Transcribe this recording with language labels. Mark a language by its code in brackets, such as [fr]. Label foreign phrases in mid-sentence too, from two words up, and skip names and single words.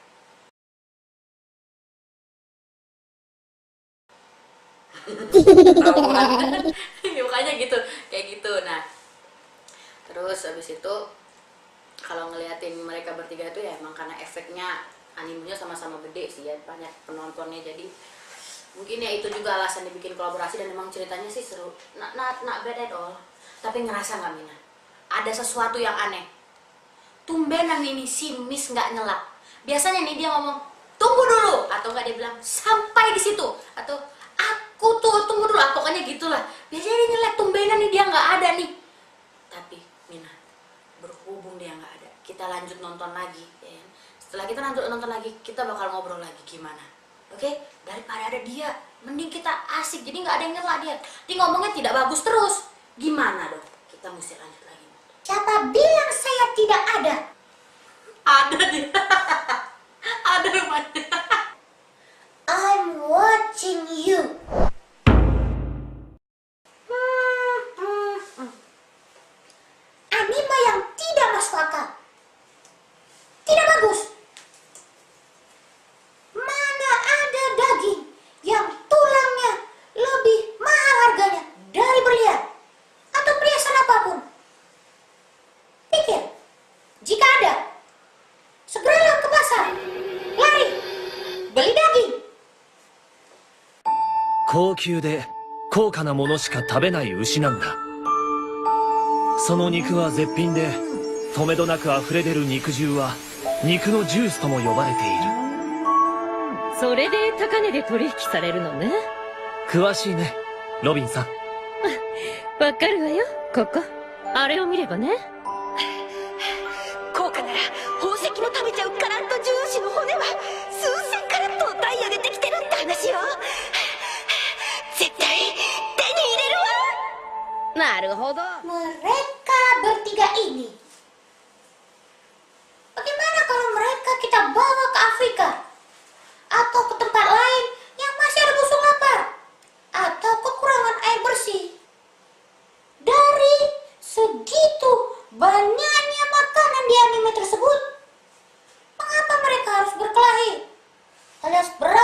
[id] Makanya gitu, kayak gitu. Nah, terus habis itu kalau ngeliatin mereka bertiga itu ya emang karena efeknya animenya sama-sama gede sih ya, banyak penontonnya, jadi mungkin ya itu juga alasan dibikin kolaborasi. Dan emang ceritanya sih seru, [en] not bad at all. [id] Tapi ngerasa nggak Mina? Ada sesuatu yang aneh. Tumbenan ini si Miss nggak nyelak. Biasanya nih dia ngomong tunggu dulu, atau nggak dia bilang sampai di situ, atau aku tuh tunggu dulu, pokoknya gitulah. Biasanya dia nyelak, tumbenan nih dia nggak ada nih. Tapi Mina, berhubung dia nggak ada, kita lanjut nonton lagi ya. Setelah kita nonton lagi, kita bakal ngobrol lagi gimana. Oke? Daripada ada dia, mending kita asik, jadi nggak ada yang nyela dia. Dia ngomongnya tidak bagus terus. Gimana dong? Kita mesti lanjut lagi. Siapa bilang saya tidak ada? Ada dia. Ada rupanya. [en] I'm watching you. [id] Anime yang tidak masuk akal. Tidak bagus. Mana ada daging yang tulangnya lebih mahal harganya dari berlian atau perhiasan apapun? Pikir, jika ada, segeralah ke pasar, lari, beli daging. [ja] 高級で高価なものしか食べない牛なんだ。その肉は絶品で、とめどなく溢れ出る肉汁は肉のジュースとも呼ばれている。それで高値で取引されるのね。詳しいね、ロビンさん。わかるわよ、ここ。あれを見ればね。高価なら宝石も食べちゃうカラットジューシの骨は数千カラットのダイヤでできてるって話よ。絶対手に入れるわ。なるほど。 [id] Mereka bertiga ini, bagaimana kalau mereka kita bawa ke Afrika atau ke tempat lain yang masih ada musuh lapar atau kekurangan air bersih? Dari segitu banyaknya makanan di anime tersebut, mengapa mereka harus berkelahi alias